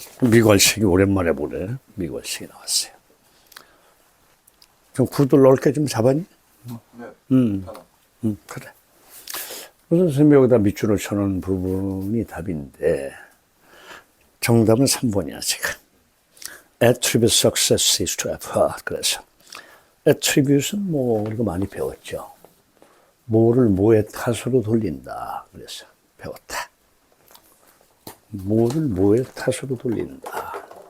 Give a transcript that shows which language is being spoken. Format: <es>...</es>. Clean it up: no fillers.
<ko>미괄식이 오랜만에 보네. 미괄식이 나왔어요. 좀 구도 넓게 좀 잡았니? 네. 그래. 그래서 선생님이 여기다 밑줄을 쳐놓은 부분이 답인데, 정답은 3번이야, 지금.</ko> <en>Attribute success is to effort.</en> <ko>그래서, attribute은 뭐, 우리가 많이 배웠죠. 뭐를 뭐의 탓으로 돌린다. 그래서, 배웠다. 뭐를 뭐의 탓으로 돌린다.</ko>